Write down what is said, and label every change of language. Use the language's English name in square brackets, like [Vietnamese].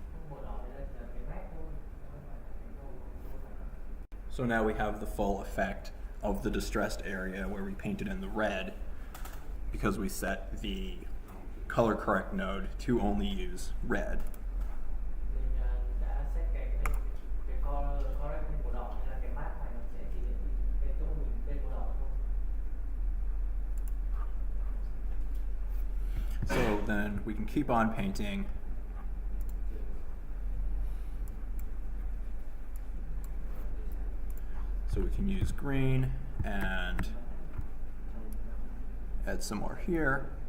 [Vietnamese] Màu đỏ đấy là cái nét thôi, nó không phải là cái mô. [English] So now we have the full effect of the distressed area where we painted in the red, because we set the color correct node to only use red. [Vietnamese] Mình đã set cái correct màu đỏ, nên là cái map này nó sẽ chỉ đến cái chỗ mình tên màu đỏ thôi. [English] So then we can keep on painting. So we can use green and add some more here.